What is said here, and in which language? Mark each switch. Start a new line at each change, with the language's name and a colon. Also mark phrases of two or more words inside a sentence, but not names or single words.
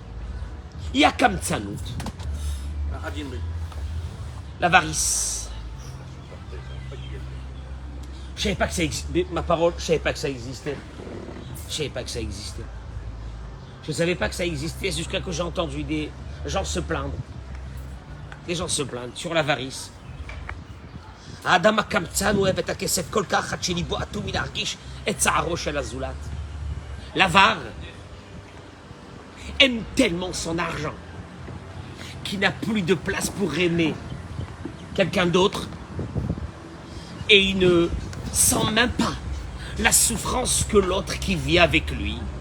French: Yakam tzanout, l'avarice. Je savais pas que ça existait. Ma parole, je savais pas que ça existait. Je savais pas que ça existait. Je savais pas que ça existait jusqu'à que j'ai entendu des gens se plaindre. Des gens se plaindre sur l'avarice.
Hebrew: האדם הקמצן אוהב את הכסף כל כך עד שליבו אטום מלהרגיש את צערו של הזולת.
French: L'avare aime tellement son argent qu'il n'a plus de place pour aimer quelqu'un d'autre et il ne sent même pas la souffrance que l'autre qui vit avec lui.